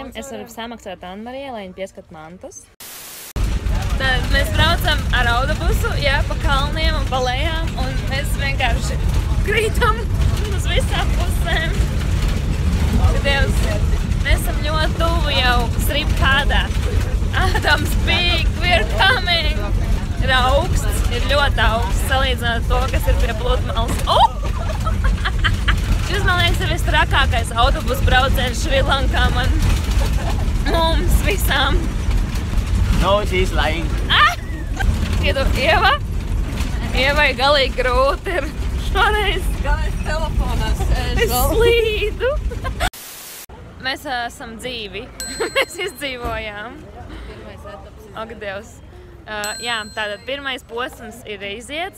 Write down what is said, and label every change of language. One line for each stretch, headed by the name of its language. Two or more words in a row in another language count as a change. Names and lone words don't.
Latvian: Es varu samaksāt Anna-Marijai, lai viņi pieskat mantas. Tad mēs braucam ar autobusu, jā, pa kalniem un pa lejām, un mēs vienkārši krītam uz visām pusēm. Dievs, mēs esam ļoti tuvu jau Sribkādā.
English: Adams Peak, we're coming!
Latvian: Ir augsts, ir ļoti augsts, salīdzinot to, kas ir pie pludmales. Oh! Šis, man liekas, ir vistrakākais autobusu brauciens Šrilankā mums visām.
English: No, she's lying.
Latvian: Iedu, Ievai galīgi grūti ir šoreiz. Galvenais telefonā sēž Es slīdu. Mēs esam dzīvi. Mēs izdzīvojām. Pirmais etaps. Ak, Dievs. Jā, tātad pirmais posms ir iziets.